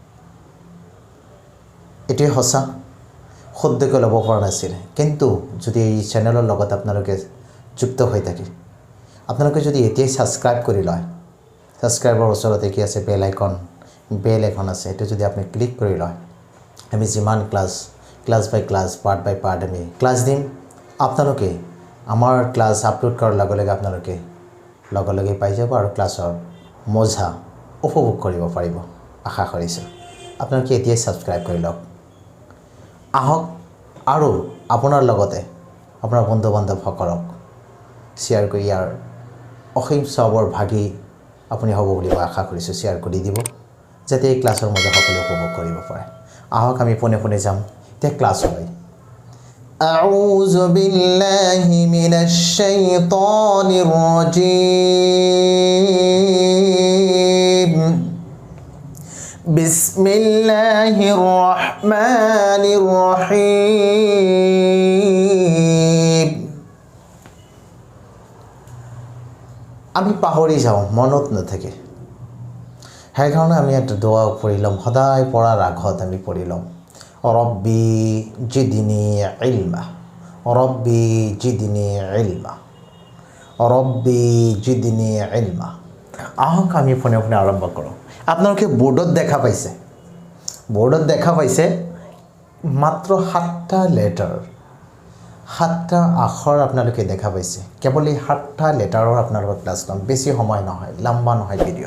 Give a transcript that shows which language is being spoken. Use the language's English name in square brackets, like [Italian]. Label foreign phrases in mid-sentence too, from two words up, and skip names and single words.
[Assamese] এটি হসা শুদ্ধকৈ ল'ব পৰা নাছিল। কিন্তু যদি এই চেনেলৰ লগত আপোনালোকে যুক্ত হৈ থাকে আপোনালোকে যদি এতিয়াই সাবস্ক্রাইব কৰি লয় সাবস্ক্রাইবৰ ওচৰতে কি আছে বেল আইকন আছে এটো যদি আপনি ক্লিক কৰি লয় আমি যিমান [English] class by class part by part [Assamese] আমি ক্লাছ দিম আপোনালোকে আমাৰ ক্লাছ আপলোড কৰাৰ লগে লগে আপোনালোকে লগে পাই যাব আৰু ক্লাছৰ মজা উপভোগ কৰিব পাৰিব আশা কৰিছো। আপোনালোকে এতিয়াই সাবস্ক্রাইব কৰি লওক। আহক আৰু আপোনাৰ লগতে আপোনাৰ বন্ধু বান্ধৱসকলক শ্বেয়াৰ কৰি ইয়াৰ অসীম সবৰ ভাগী আপুনি হ'ব বুলি আশা কৰিছো। শ্বেয়াৰ কৰি দিব যাতে এই ক্লাছৰ মজা সকলোৱে উপভোগ কৰিব পাৰে। আহক আমি পুনে যাম তে ক্লাছলৈ। [Arabic] أعوذ بالله من الشيطان الرجيم بسم الله الرحمن الرحيم. [Assamese] আমি পাহৰি যাওঁ মনত নাথাকে সেইকাৰণে আমি এটা দোয়া পঢ়ি ল'ম। সদায় পঢ়াৰ আগত আমি পঢ়ি ল'ম [Arabic] رب زدني علما رب زدني علما رب زدني علما. [Assamese] আহক আমি পুনে আৰম্ভ কৰোঁ। আপোনালোকে বোৰ্ডত দেখা পাইছে মাত্ৰ 7টা লেটাৰ 7টা আখৰ আপোনালোকে দেখা পাইছে। কেৱল এই 7টা লেটাৰৰ আপোনালোকৰ ক্লাছ ল'ম। বেছি সময় নহয় লম্বা নহয় ভিডিঅ'।